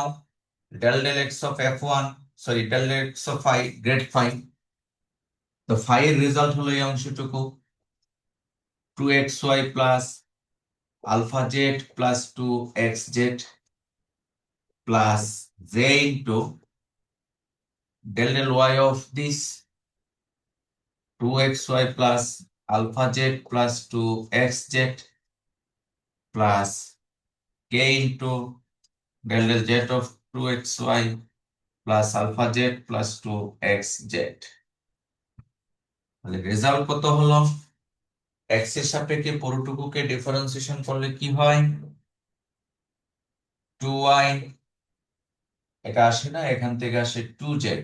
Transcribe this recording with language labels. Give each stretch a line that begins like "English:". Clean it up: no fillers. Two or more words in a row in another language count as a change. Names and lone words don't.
English: del del x of F one, sorry del del x of phi, grad phi.
Bangla: তো ফাই এর রেজাল্ট হলো এই অংশটুকু
English: 2xy plus alpha z plus 2xz plus j into del del y of this 2xy plus alpha z plus 2xz plus k into del del z of 2xy plus alpha z plus 2xz।
Bangla: তাহলে রেজাল্ট কত হলো? x এর সাপেক্ষে পুরোটুকুকে ডিফারেন্সিয়েশন করলে কি হয়? 2y, এটা আসে না, এখান থেকে আসে 2z।